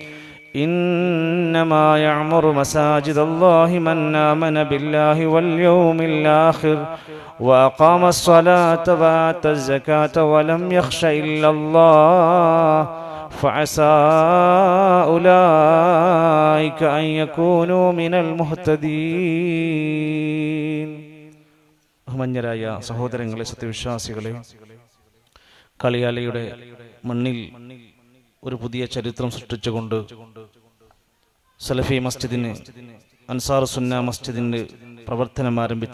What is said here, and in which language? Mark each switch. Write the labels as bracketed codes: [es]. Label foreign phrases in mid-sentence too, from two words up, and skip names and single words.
[ar] إنما يعمر مساجد الله من آمن بالله واليوم الآخر وأقام الصلاة وآتى الزكاة ولم يخش إلا الله فعسى أولئك أن يكونوا من المهتدين. [ml] ബഹുമാന്യരായ സഹോദരങ്ങളെ, സത്യവിശ്വാസികളെ, കളിയാലയുടെ മണ്ണിൽ ഒരു പുതിയ ചരിത്രം സൃഷ്ടിച്ചുകൊണ്ട് സലഫി മസ്ജിദിന്, അൻസാർ സുന്ന മസ്ജിദിന് പ്രവർത്തനം ആരംഭിച്ചു.